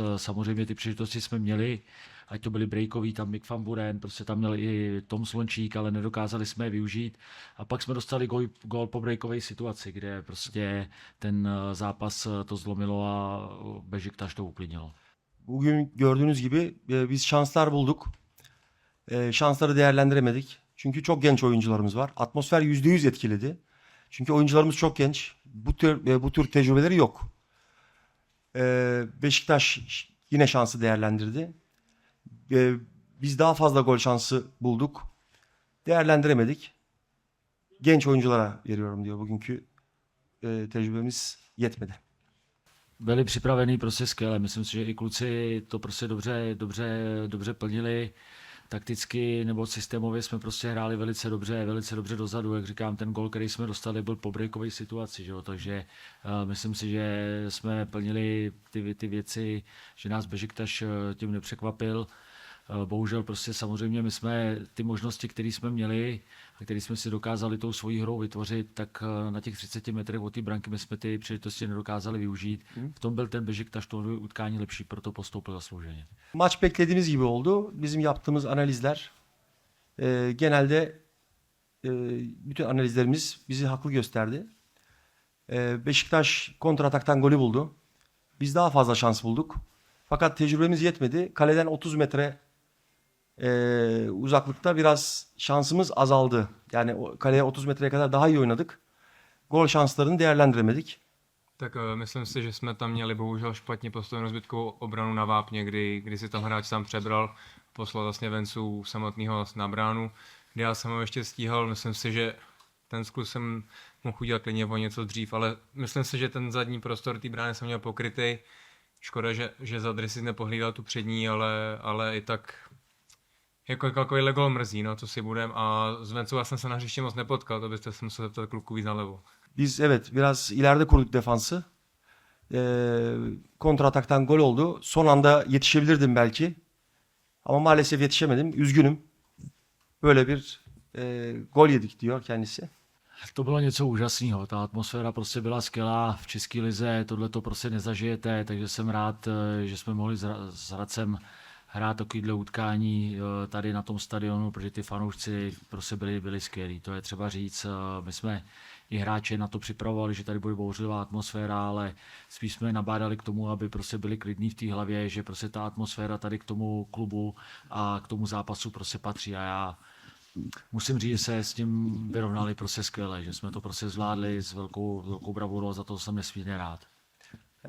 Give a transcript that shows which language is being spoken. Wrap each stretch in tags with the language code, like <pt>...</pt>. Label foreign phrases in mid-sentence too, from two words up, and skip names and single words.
<cs>Samozřejmě ty příležitosti jsme měli, ať to byli breakový, tam Mick van Buren, prostě tam měl i Tom Slončík, ale nedokázali jsme je využít. A pak jsme dostali gól po breakové situaci, kde prostě ten zápas to zlomilo a Beşiktaş to uklidnilo.</cs> <tr>Bugün gördüğünüz gibi biz şanslar bulduk. Şansları değerlendiremedik. Çünkü çok genç oyuncularımız var. Atmosfer %100 etkiledi. Çünkü oyuncularımız çok genç. Bu tür tecrübeleri yok. Beşiktaş yine şansı değerlendirdi. Biz daha fazla gol şansı bulduk. Değerlendiremedik. Genç oyunculara veriyorum diyor. Bugünkü tecrübemiz yetmedi.</tr> <cs>Byli připravení prostě skvěle. Myslím si, že i kluci to prostě dobře plnili. Takticky nebo systémově jsme prostě hráli velice dobře dozadu. Jak říkám, ten gol, který jsme dostali, byl po breakové situaci. Že jo? Takže myslím si, že jsme plnili ty věci, že nás Beşiktaş tím nepřekvapil. Bohužel prostě samozřejmě my jsme ty možnosti, které jsme měli a které jsme si dokázali tou svojí hrou vytvořit, tak na těch 30 metrech od té branky my jsme ty příležitosti nedokázali využít. V tom byl ten Beşiktaş to utkání lepší, proto postoupil zaslouženě.</cs> <tr>Maç beklediğimiz gibi oldu. Bizim yaptığımız analizler genelde bütün analizlerimiz bizi haklı gösterdi. Beşiktaş kontrataktan golü buldu. Biz daha fazla şans bulduk. Fakat tecrübemiz yetmedi. Kaleden 30 metre uzaklıkta biraz şansımız azaldı. Yani kaleye 30 metreye kadar daha iyi oynadık. Gol şanslarını değerlendiremedik.</tr> <cs>Tak myslím si, že jsme tam měli bohužel špatně postavenou zbytkovou obranu na vápně, kdy si tam hráč sám přebral, poslal vlastně Vencu samotného na bránu, kdy já jsem ho ještě stíhal. Myslím si, že ten skluz jsem mohl udělat klidně o něco dřív, ale myslím si, že ten zadní prostor té brány jsem měl pokrytý. Škoda, že Zadry si nepohlídal tu přední, ale i tak jako takovýhle gol mrzí, no, co si budem. A s Vencou já jsem se na hřiště moc nepotkal, to byste se musel zeptat kluku víc nalevo.</cs> <tr>Biz evet biraz ileride kurduk defansı. Kontrataktan gol oldu. Son anda yetişebilirdim belki. Ama maalesef yetişemedim. Üzgünüm. Böyle bir gol yedik diyor kendisi.</tr> <cs>To bylo něco úžasného, ta atmosféra prostě byla skvělá v České lize, tohle to prostě nezažijete, takže jsem rád, že jsme mohli s Hradcem hrát takovýhle utkání tady na tom stadionu, protože ty fanoušci prostě byli skvělí, to je třeba říct. My jsme i hráče na to připravovali, že tady bude bouřlivá atmosféra, ale spíš jsme nabádali k tomu, aby prostě byli klidní v té hlavě, že prostě ta atmosféra tady k tomu klubu a k tomu zápasu prostě patří a já musím říct, že se s tím vyrovnali prostě skvěle, že jsme to prostě zvládli s velkou bravurou, za to jsem nesmírně rád.</cs>